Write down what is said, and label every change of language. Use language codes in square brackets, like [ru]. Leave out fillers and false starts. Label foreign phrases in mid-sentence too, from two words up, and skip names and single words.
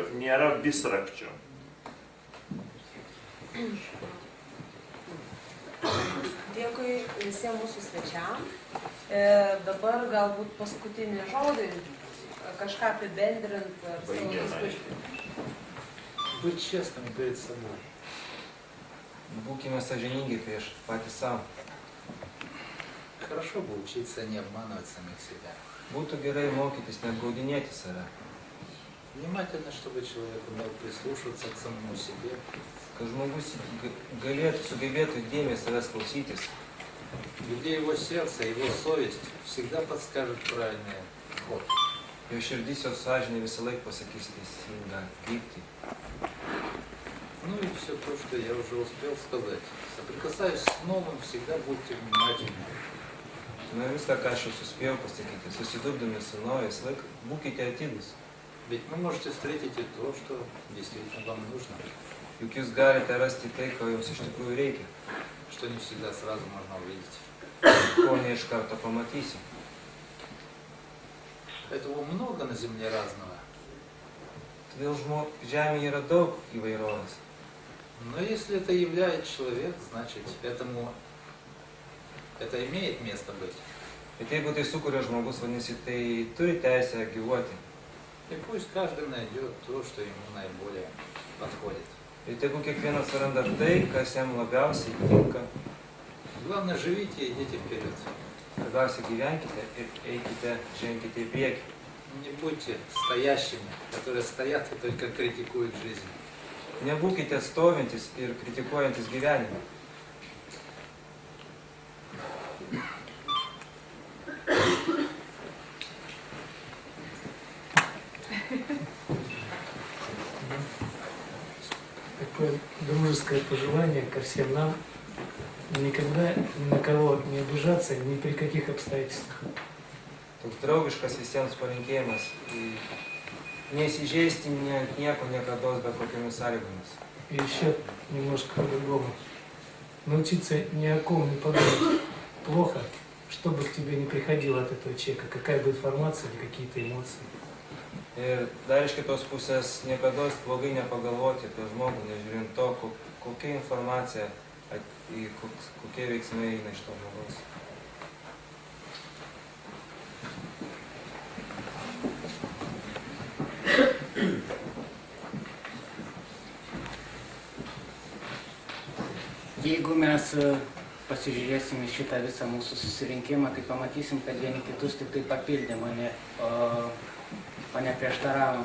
[lt] Nėra visrakčio. Dėkui visiems mūsų svečiam. Dabar galbūt paskutinį žodį, kažką apibendrint ar savo įspūdžių. [ru] Быть честным перед собой. [lt] Būkime sąžiningi prieš patį savo. [ru] Хорошо бы учиться не обманывать самих себя. [lt] Būtų gerai mokytis, neapgaudinėti save. [ru] Внимательно, чтобы человек умел прислушиваться к самому себе. [lt] Kad žmogus sugebėtų įdėmiai savęs klausytis. [ru] Где его сердце, его совесть всегда подскажут правильный ход. [lt] Jo širdis, jo sąžinė visą laiką pasakys teisingą kryptį. [ru] Ну и все. все то, что я уже uspел сказать. Sopрикасаясь с новым, всегда будьте внимательны. [lt] Na viską, ką aš jau suspėjau pasakyti, susidurdami su naujas laik, būkite atidūs. [ru] Ведь вы можете встретить и то, что действительно вам нужно, [lt] Juk jūs galite rasti tai, ko jums iš tikrųjų reikia, [ru] что не всегда сразу можно увидеть. [lt] ko ne iš karto pamatysi. [ru] Этого много на земле разного. [lt] Todėl žemėje yra daug įvairovės. [ru] Но если это являет человек, значит, это имеет место быть. [lt] Bet jeigu tai sukuria žmogus, vadinasi, tai turi teisę gyvuoti. [ru] И пусть каждый найдет то, что ему наиболее подходит. [lt] Ir tegu kiekvienas randa tai, kas jam labiausiai tinka. [ru] Главное, живите и идите вперед. [lt] Svarbiausia, gyvenkite ir eikite, ženkite į priekį. [ru] Не будьте стоящими, которые стоят и только критикуют жизнь. [lt] Nebūkite stovintis ir kritikuojantis gyvenimą. [ru] Такое дружеское пожелание ко всем нам. Никогда ни на кого не обижаться ни при каких обстоятельствах. [lt] Toks draugiškas visiems palinkėjimas. Neįsižeisti nieko niekados, bet kokiamis sąlygomis. [ru] И еще немножко по-другому. Научиться ни о ком не подумать плохо, что бы к тебе не приходило от этого человека, какая бы информация или какие-то эмоции. [lt] Ir dar iš kitos pusės niekados blogai nepagalvoti apie žmogų, nežiūrint to, kokia informacija, kokie veiksmai eina iš to žmogaus. Jeigu mes pasižiūrėsim į šitą visą mūsų susirinkimą, tai pamatysim, kad vieni kitus tik tai papildė mane, o ne prieštaravo.